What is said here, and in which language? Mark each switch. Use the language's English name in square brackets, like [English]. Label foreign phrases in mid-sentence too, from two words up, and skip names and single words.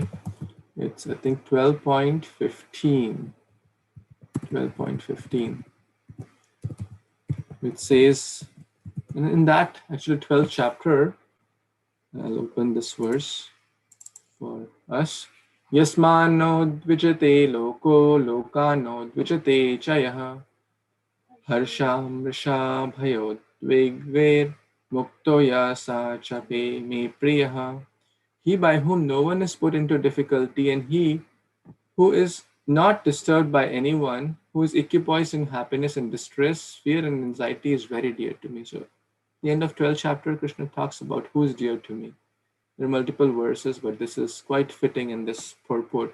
[English] It's, I think, 12.15. 12.15. It says, in that, actually 12th chapter, I'll open this verse for us. [Sanskrit] Yasmano dvijate loko lokano dvijate chayah harsham risha bhayod dvigver muktoya sa chape me priyaha. [English] He by whom no one is put into difficulty and he who is not disturbed by anyone, who is equipoised in happiness and distress, fear and anxiety is very dear to me. So the end of 12th chapter, Krishna talks about who is dear to me. There are multiple verses, but this is quite fitting in this purport.